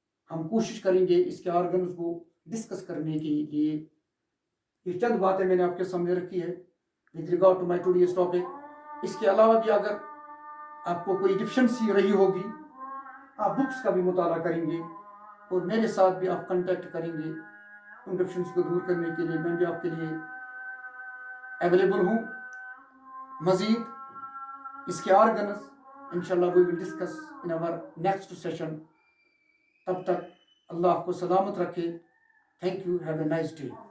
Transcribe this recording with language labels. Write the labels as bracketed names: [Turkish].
[Urdu] ہم کوشش کریں گے اس کے آرگنز کو ڈسکس کرنے کے لیے۔ یہ چند باتیں میں نے آپ کے سامنے رکھی ہے [English] with regard to my today's topic۔ [Urdu] اس کے علاوہ بھی اگر آپ کو کوئی ڈیفیشنسی رہی ہوگی، آپ بکس کا بھی مطالعہ کریں گے اور میرے ساتھ بھی آپ کنٹیکٹ کریں گے ان ڈیفیشنسی کو دور کرنے کے لیے، میں بھی آپ کے لیے اویلیبل ہوں۔ مزید اس کے آرگنز انشاءاللہ [English] we will discuss in our next session. [Urdu] تب تک اللہ آپ کو سلامت رکھے. [English] Thank you. Have a nice day.